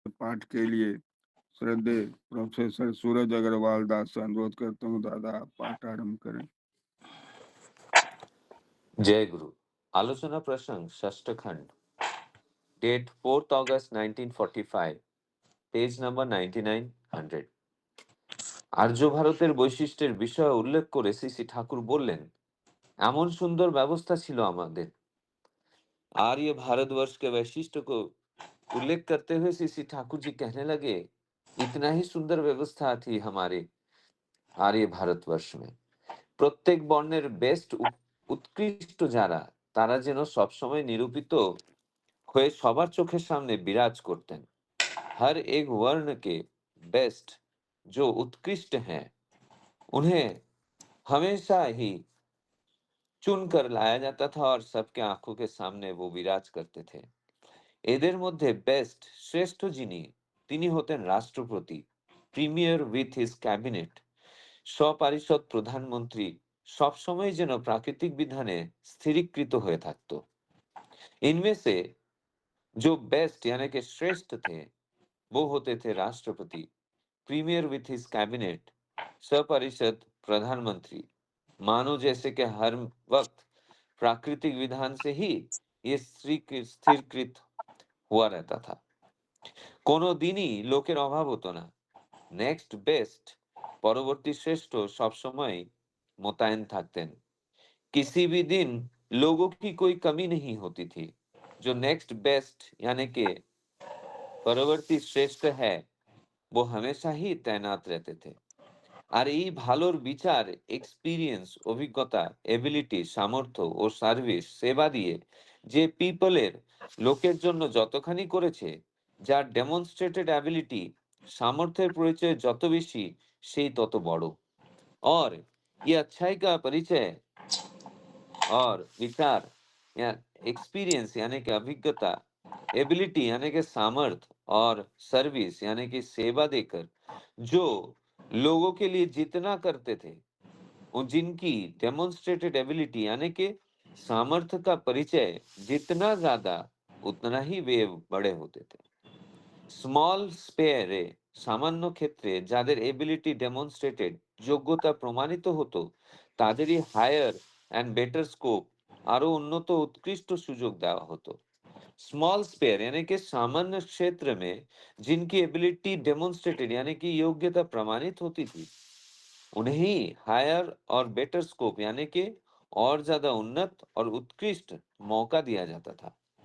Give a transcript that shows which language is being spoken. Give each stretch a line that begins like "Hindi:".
Hindi: पाठ के लिए श्रद्धेय प्रोफेसर सूरज अग्रवाल दास से अनुरोध करता हूँ। दादा, आप पाठ आरंभ करें। जय गुरु। आलोचना प्रसंग षष्ठ खंड, date 4th August 1945, page number 9900।
Bangla: আর্য ভারতের বৈশিষ্ট্যের বিষয়ে উল্লেখ করে শ্রী শ্রী ঠাকুর বললেন, এমন সুন্দর ব্যবস্থা ছিল আমাদের।
Hindi: आर्य भारतवर्ष के वैशिष्ट्य को उल्लेख करते हुए श्री श्री ठाकुर जी कहने लगे, इतना ही सुंदर व्यवस्था थी हमारे आर्य भारतवर्ष में।
Bangla: প্রত্যেক বর্ণের বেস্ট উৎকৃষ্ট যারা, তারা যেন সবসময় নিরূপিত হয়ে সবার চোখের সামনে বিরাজ করতেন।
Hindi: हर एक वर्ण के बेस्ट जो उत्कृष्ट हैं, उन्हें हमेशा ही चुनकर लाया जाता था और सबके आंखों के सामने वो विराज करते थे।
Bangla: এদের মধ্যে বেস্ট শ্রেষ্ঠ যিনি, তিনি হতেন রাষ্ট্রপতি,
English: premier with his cabinet,
Bangla: সপারিষদ প্রধানমন্ত্রী, সবসময় যেন প্রাকৃতিক বিধানে স্থিरीकृत হয়ে থাকতো।
Hindi: इनमें से जो बेस्ट यानी कि श्रेष्ठ थे, वो होते थे राष्ट्रपति,
English: premier with his cabinet,
Hindi: सपरिषद प्रधानमंत्री। मानो जैसे कि हर वक्त प्राकृतिक विधान से ही ये स्थिरीकृत हुआ रहता था,
Bangla: কোনো দিনই লোকের অভাব হতো না। নেক্সট বেস্ট, পরবর্তী শ্রেষ্ঠ সবসময় মোতায়েন থাকতেন।
Hindi: किसी भी दिन लोगों की कोई कमी नहीं होती थी। जो नेक्स्ट बेस्ट यानी कि परवर्ती श्रेष्ठ है, वो हमेशा ही तैनात रहते थे।
Bangla: আর এই ভালোর বিচার এক্সপিরিয়েন্স, অভিজ্ঞতা, এবিলিটি, সামর্থ্য ও সার্ভিস সেবা দিয়ে যে পিপলের লোকের জন্য যতখানি করেছে, যার ডেমনস্ট্রেটেড অ্যাবিলিটি সামর্থ্যের পরিচয় যত বেশি, সেই তত বড়।
Hindi: और ये अच्छाई का परिचय और विचार या एक्सपीरियंस यानी कि अभिज्ञता, एबिलिटी यानी कि सामर्थ और सर्विस यानी कि सेवा देकर जो लोगों के लिए जितना करते थे, और जिनकी डेमोन्स्ट्रेटेड एबिलिटी यानी कि सामर्थ्य का परिचय जितना ज्यादा, उतना ही वे बड़े होते थे।
Bangla: স্মল স্পেয়ারে, সামান্য ক্ষেত্রে যাদের এবিলিটি ডেমনস্ট্রেটেড, যোগ্যতা প্রমাণিত হতো, তাদেরই
English: higher and better scope,
Bangla: আরো উন্নত उत्कृष्ट सुযোগ देवा होतो।
Hindi: स्मॉल स्पेयर यानी कि सामान्य क्षेत्र में जिनकी एबिलिटी डेमोन्स्ट्रेटेड यानी कि योग्यता प्रमाणित होती थी, उन्हें हायर और बेटर स्कोप यानी कि और ज्यादा उन्नत और उत्कृष्ट मौका दिया जाता था।